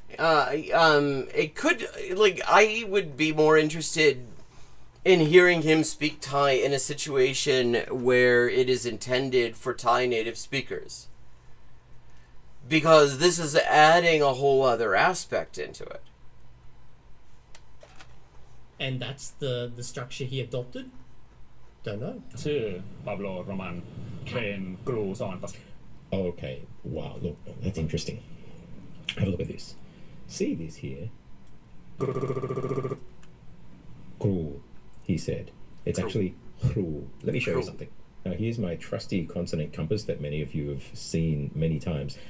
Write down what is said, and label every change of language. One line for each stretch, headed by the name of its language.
English: It could, like, I would be more interested in hearing him speak Thai in a situation where it is intended for Thai native speakers, because this is adding a whole other aspect into it. And that's the structure he adopted? Don't know.
Thai: ชื่อปาโบโรมันเป็นครูสอนภาษา
English: Okay, wow, look, that's interesting. Have a look at this. See this here? Cruel, he said. It's actually cruel. Let me show you Cruel. something. Now, here's my trusty consonant compass that many of you have seen many times.